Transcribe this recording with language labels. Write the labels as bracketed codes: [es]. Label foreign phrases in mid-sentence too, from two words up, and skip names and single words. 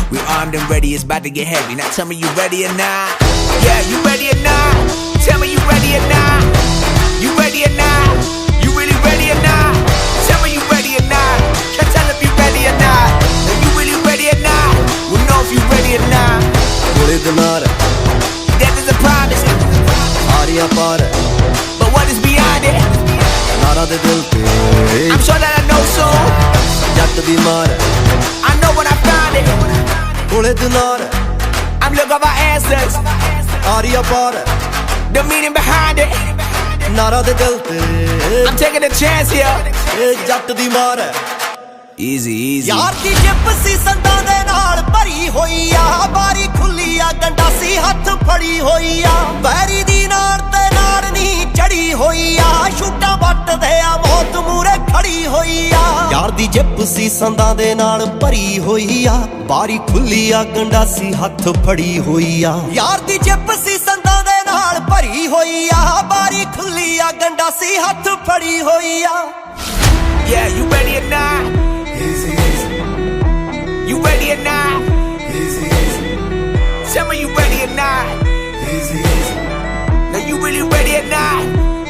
[en] We armed and ready, it's about to get heavy. Now tell me you ready or not? Yeah, you ready or not? Tell me you ready or not? You ready or not? You really ready or not? Tell me you ready or not? Can't tell if you ready or not. Are you really ready or not? We'll know if you ready or not. [pa] ਕੋਲੇ ਦਿਨਾਰ [en] That is a promise. [pa] ਆਰੀਆਂ ਪਾਰ [en] But what is beyond it? [pa] ਨਾਰਾਂ ਦੇ ਦਿਲ ਤੇ [en] I'm sure that I know soon. [pa] ਜੱਟ ਦੀ ਮਾਰ [en] I know when I find it. [pa] ਕੋਲੇ ਦਿਨਾਰ [en] I'm looking for answers. [pa] ਆਰੀਆਂ ਪਾਰ [en] The meaning behind it. [pa] ਨਾਰਾਂ ਦੇ ਦਿਲ ਤੇ [en] I'm taking a chance here. [pa] ਜੱਟ ਦੀ ਮਾਰ [en] Easy, easy. [pa] ਯਾਰ ਦੀ ਜਿੱਪ ਸੀ ਸੰਦਾਂ ਦੇ ਨਾਲ ਭਰੀ ਹੋਈ ਆ ਬਾਰੀ ਖੁੱਲੀ ਆ ਗੰਡਾਸੀ ਹੱਥ ਫੜੀ ਹੋਈ ਆ ਵੈਰੀ ਦੀ ਨਾਰ ਤੇ ਨਾਰ ਨੀ ਚੜੀ ਹੋਈ ਆ ਛੁੱਟਾਂ ਵੱਟਦੇ ਆ ਮੌਤ ਮੂਰੇ ਖੜੀ ਹੋਈ ਆ ਯਾਰ ਦੀ ਜਿੱਪ ਸੀ ਸੰਦਾਂ ਦੇ ਨਾਲ ਭਰੀ ਹੋਈ ਆ ਬਾਰੀ ਖੁੱਲੀ ਆ ਗੰਡਾਸੀ ਹੱਥ ਫੜੀ ਹੋਈ ਆ ਯਾਰ ਦੀ ਜਿੱਪ ਸੀ ਸੰਦਾਂ ਦੇ ਨਾਲ ਭਰੀ ਹੋਈ ਆ ਬਾਰੀ ਖੁੱਲੀ ਆ ਗੰਡਾਸੀ ਹੱਥ ਫੜੀ ਹੋਈ ਆ [en] Yeah, you ready or not? You ready or not? Tell me you ready or not? Now you really ready or not?